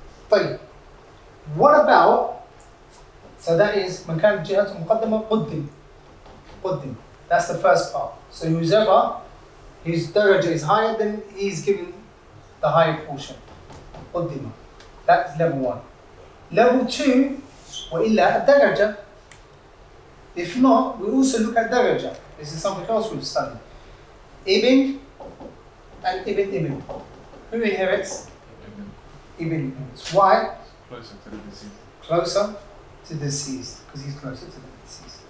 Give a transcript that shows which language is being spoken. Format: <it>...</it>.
<ar>طيب.</ar> <en>What about, so that is</en> <ar>من كان جهته مقدمة قدم.</ar> <en>That's the first part. So whoever his daraja is higher, then he's given the higher portion.</en> <ar>قدم.</ar> <en>That's level 1. Level 2,</en> <ar>وإلا الدرجة.</ar> <en>If not, we also look at daraja. This is something else we've studied. Ibn and ibn. Who inherits? Ibn inherits. Why? Closer to the deceased. Closer to the deceased, because he's closer to the deceased.</en>